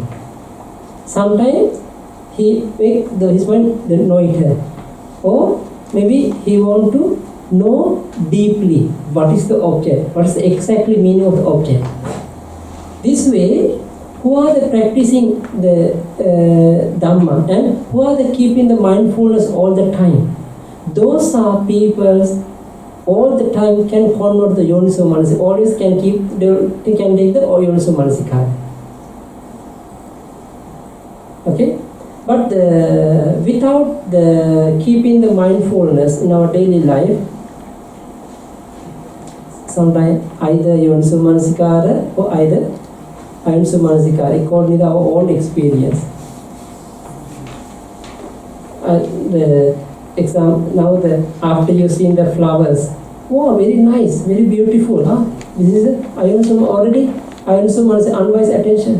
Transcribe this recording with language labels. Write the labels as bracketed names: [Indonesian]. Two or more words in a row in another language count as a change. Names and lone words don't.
[English] Sometimes he make his mind noiter, or maybe he want to know deeply what is the object, what is the exactly meaning of the object. This way, who are the practicing the Dhamma and who are the keeping the mindfulness all the time? Those are people all the time can convert the [Pali] yoniso manasikara, [English] always can they can take the [Pali] yoniso manasikara. [English] Okay? But without the keeping the mindfulness in our daily life, sometimes either [Pali] yoniso manasikara [English] or either [Pali] ayoniso manasikara, [English] according to our own experience. After you seen the flowers, wow, very nice, very beautiful. This is ayoniso already. [Pali] Ayoniso manasikara, [English] unwise attention.